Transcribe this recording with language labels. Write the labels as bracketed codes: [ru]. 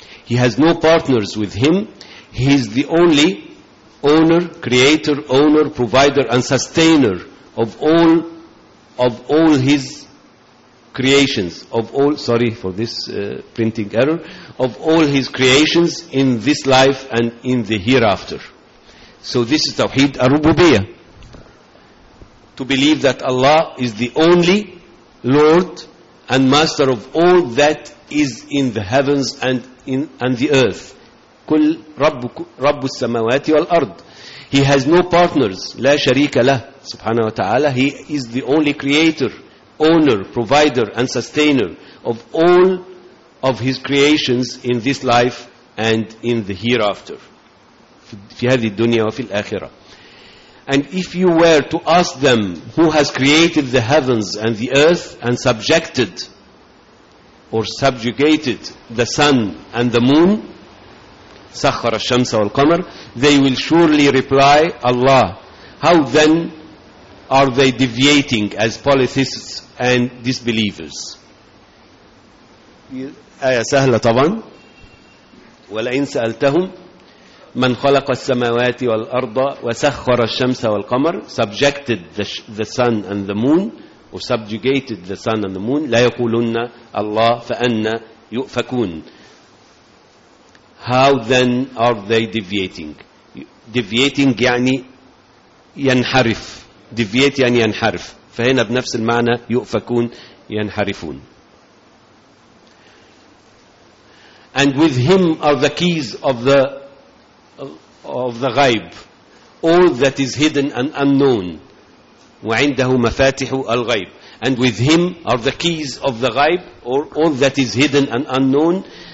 [en] He has no partners with Him. He is the only owner, creator, owner, provider, and sustainer of all His creations, of all His creations in this life and in the hereafter. So this is tawheed ar-rububiyyah. To believe that Allah is the only Lord and Master of all that is in the heavens and in and the earth. [ar] كل رب رب السماوات والأرض. [en] He has no partners. [ar] لا شريك له. سبحانه وتعالى. [en] He is the only Creator, Owner, Provider, and Sustainer of all of His creations in this life and in the hereafter. [ar] في هذه الدنيا وفي الآخرة. [en] And if you were to ask them who has created the heavens and the earth and subjected or subjugated the sun and the moon, [ar] سخر الشمس والقمر, [en] they will surely reply, Allah. How then are they deviating as polytheists and disbelievers? [ar] آية سهلة طبعا. ولئن سألتهم من خلق السماوات والأرض وسخر الشمس والقمر [en] subjected the sun and the moon [ar] or subjugated the sun and the moon لا يقولن الله فأنا يؤفكون. [en] How then are they deviating? [ar] Deviating يعني ينحرف. Deviate يعني ينحرف. فهنا بنفس المعنى يؤفكون ينحرفون. [en] And with him are the keys of the غيب, all that is hidden and unknown. [ar] وعنده مفاتح الغيب. [en] And with him are the keys of the غيب, or all that is hidden and unknown.